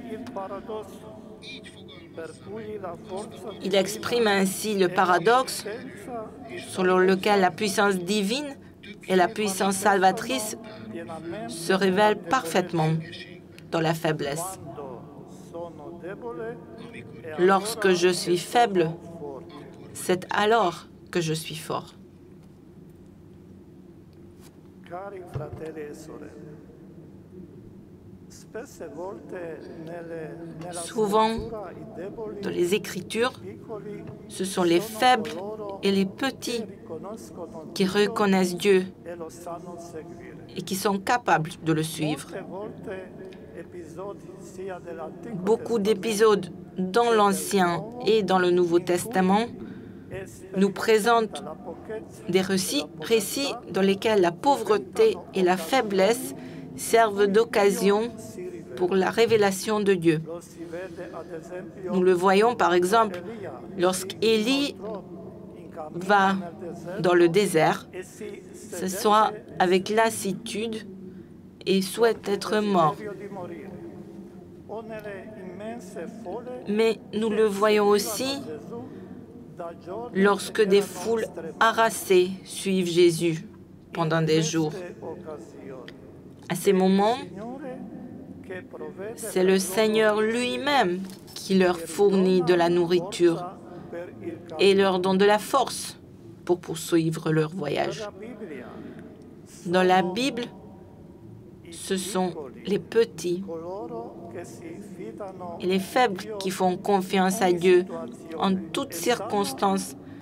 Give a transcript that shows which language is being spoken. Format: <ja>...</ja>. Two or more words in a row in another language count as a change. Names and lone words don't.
<fr>Il exprime ainsi le paradoxe selon lequel la puissance divine et la puissance salvatrice se révèlent parfaitement dans la faiblesse. Lorsque je suis faible, c'est alors que je suis fort.</fr> <it>Cari fratelli e sorelle, spesse volte nella</it> <fr>Souvent,</fr> <it>scrittura i deboli,</it> <fr>dans les Écritures,</fr> <it>piccoli</it> <fr>ce sont les faibles et les petits qui reconnaissent Dieu</fr> <it>e lo sanno seguire.</it> <fr>et qui sont capables de le suivre.</fr> <it>Molte volte episodi sia dell'Antico</it> <fr>Beaucoup d'épisodes dans l'Ancien et dans le Nouveau Testament nous présentent des récits dans lesquels la pauvreté et la faiblesse servent d'occasion pour la révélation de Dieu.</fr> <it>lo si vede ad esempio</it> <fr>Nous le voyons par exemple lorsqu'Élie va dans le désert,</fr> <it>e si</it> <fr>ce soit avec lassitude et souhaite être mort.</fr> <it>serio di morire. O nelle immense folle</it> <fr>Mais nous le voyons aussi</fr> <it>Gesù da giorni</it> <fr>lorsque des foules harassées suivent Jésus pendant des jours.</fr> <it>e occasioni.</it> <fr>À ces moments, c'est le Seigneur lui-même qui leur fournit de la nourriture et leur donne de la force pour poursuivre leur voyage. Dans la Bible, ce sont les petits et les faibles qui font confiance à Dieu en toutes circonstances.</fr>